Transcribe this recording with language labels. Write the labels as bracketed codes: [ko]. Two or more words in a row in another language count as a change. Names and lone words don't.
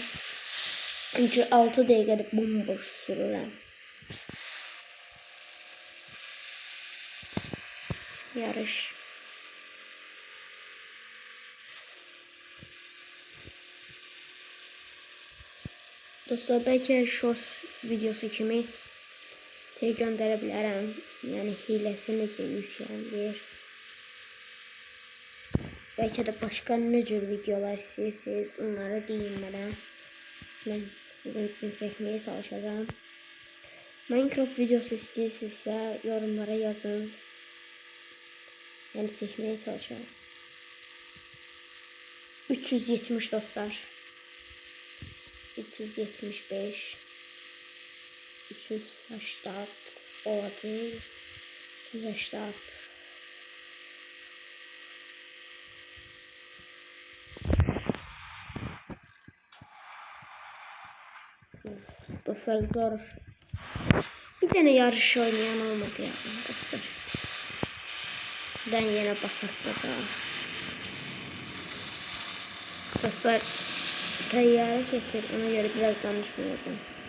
[az] Çünkü 6 dəqiqədə bomboş sürürəm. Yarış. Dostlar belki short videosu kimi şey göndərə bilərəm. Yəni hiləsi necə yüklənir. [tr] Belki de başka [az] ne cür videolar istəyirsiniz, onları deyin mənə. Mən sizin için çəkməyə çalışacağım. Minecraft videosu istəyirsinizsə yorumlara yazın. Yəni çəkməyə çalışacağım. 370 dostlar. 375 380 oldu. 380 dostlar zor. [tr] Bir tane yarış oynayan olmadı ya dostlar. Ben yine basak dostlar. Tayyare getir, ona göre biraz danışmayacağım.